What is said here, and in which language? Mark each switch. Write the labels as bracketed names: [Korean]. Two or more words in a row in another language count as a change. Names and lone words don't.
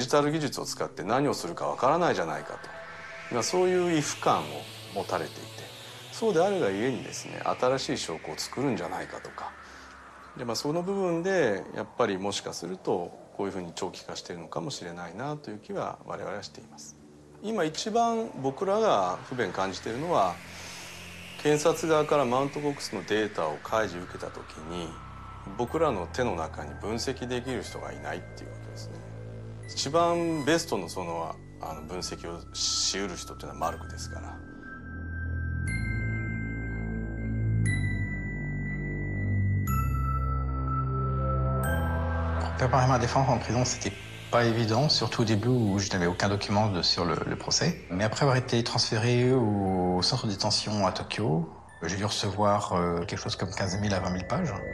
[Japanese] ジタル技術を使って何をするかわからないじゃないかと、そういう畏怖感を持たれていて、そうであるがゆえにですね、新しい証拠を作るんじゃないかとか、でその部分でやっぱりもしかするとこういうふうに長期化しているのかもしれないなという気は我々はしています。今一番僕らが不便感じているのは、 検察側からマウントボックスのデータを開示受けた時に僕らの手の中に分析できる人がいないっていうことですね。一番ベストの分析をしうる人っていうのはマルクですから。 [French] Préparer ma défense en prison, c'était pas évident, surtout au début où je n'avais aucun document sur le procès. Mais après avoir été transféré au centre de détention à Tokyo, j'ai dû recevoir quelque chose comme 15 000 à 20 000 pages.